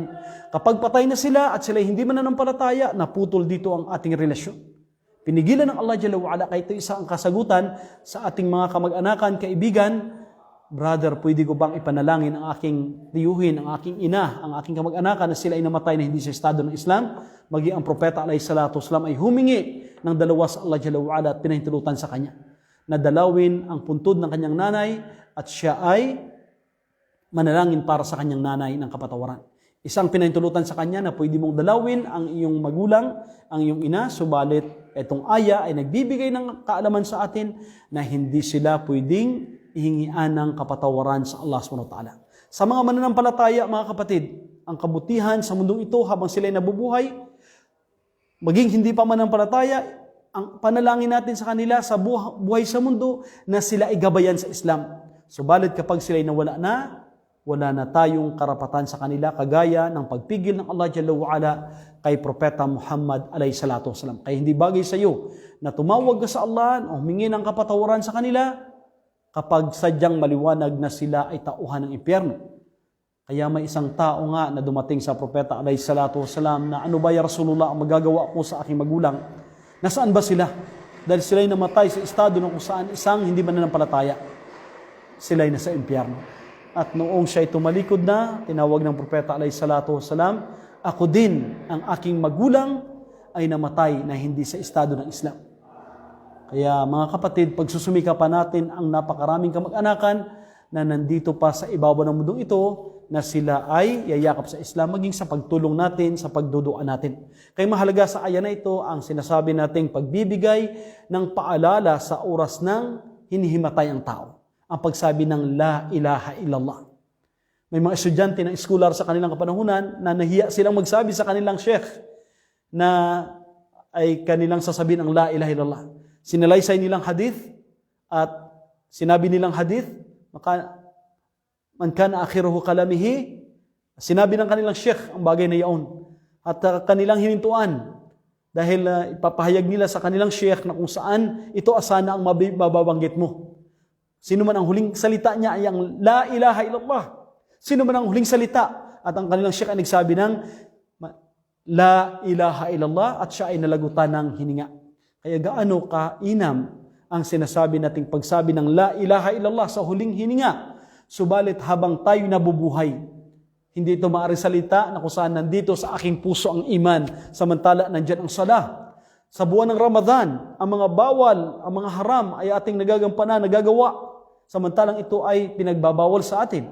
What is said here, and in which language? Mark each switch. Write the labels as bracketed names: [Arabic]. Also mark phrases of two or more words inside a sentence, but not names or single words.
[Filipino] Kapag patay na sila at sila hindi mananampalataya, naputol dito ang ating relasyon. Pinigilan ng Allah [Arabic] جل وعلا, [Filipino] kaya ito isa ang kasagutan sa ating mga kamag-anakan, kaibigan. Brother, pwede ko bang ipanalangin ang aking tiyuhin, ang aking ina, ang aking kamag-anakan na sila ay namatay na hindi sa estado ng Islam? Maging ang Propeta [Arabic] عليه الصلاة والسلام [Filipino] ay humingi ng dalawa sa Allah [Arabic] جل وعلا [Filipino] at pinahintulutan sa kanya na dalawin ang puntod ng kanyang nanay at siya ay manalangin para sa kanyang nanay ng kapatawaran. Isang pinahintulutan sa kanya na pwede mong dalawin ang iyong magulang, ang iyong ina, subalit itong aya ay nagbibigay ng kaalaman sa atin na hindi sila pwedeng ihingian ng kapatawaran sa Allah [Arabic] سبحانه وتعالى. [Filipino] Sa mga mananampalataya, mga kapatid, ang kabutihan sa mundong ito habang sila ay nabubuhay, maging hindi pa mananampalataya, ang panalangin natin sa kanila sa buhay sa mundo na sila ay gabayan sa Islam. Subalit kapag sila ay nawala na, wala na tayong karapatan sa kanila kagaya ng pagpigil ng Allah [Arabic] جل وعلا [Filipino] kay Propeta Muhammad [Arabic] عليه الصلاة والسلام. [Filipino] Kaya hindi bagay sa iyo na tumawag ka sa Allah o humingi ng kapatawaran sa kanila kapag sadyang maliwanag na sila ay tauhan ng impyerno. Kaya may isang tao nga na dumating sa Propeta [Arabic] عليه الصلاة والسلام [Filipino] na, "Ano ba [Arabic] يا رسول الله [Filipino] ang magagawa ko sa aking magulang? Nasaan ba sila? Dahil sila ay namatay sa estado na kung saan isang hindi mananampalataya. Sila ay nasa impyerno." At noong siya ay tumalikod na, tinawag ng Propeta [Arabic] عليه الصلاة والسلام, [Filipino] "Ako din, ang aking magulang ay namatay na hindi sa estado ng Islam." Kaya mga kapatid, pagsusumikapan natin ang napakaraming kamag-anakan na nandito pa sa ibabaw ng mundong ito na sila ay yayakap sa Islam maging sa pagtulong natin, sa pagduduan natin. Kaya mahalaga sa aya na ito ang sinasabi nating pagbibigay ng paalala sa oras ng hinihimatay ang tao. Ang pagsabi ng [Arabic] لا إله إلا الله. [Filipino] May mga estudyante ng scholar sa kanilang kapanahunan na nahiya silang magsabi sa kanilang sheikh na ay kanilang sasabihin ang [Arabic] لا إله إلا الله. [Filipino] Sinalaysay nilang hadith at sinabi nilang hadith, [Arabic] من كان آخره كلامه, [Filipino] sinabi ng kanilang sheikh ang bagay na yaon. At kanilang hinintuan dahil ipapahayag nila sa kanilang sheikh na kung saan ito asana ang mababanggit mo. Sino man ang huling salita niya ay ang [Arabic] لا إله إلا الله. [Filipino] Sino man ang huling salita at ang kanilang sheikh ay nagsabi ng [Arabic] لا إله إلا الله [Filipino] at siya ay nalagutan ng hininga. Kaya gaano kainam ang sinasabi nating pagsabi ng [Arabic] لا إله إلا الله [Filipino] sa huling hininga. Subalit habang tayo nabubuhay, hindi ito maaaring salita na kung saan nandito sa aking puso ang iman, samantala nandyan ang sala. Sa buwan ng Ramadan, ang mga bawal, ang mga haram ay ating nagagampanan, nagagawa, samantalang ito ay pinagbabawal sa atin.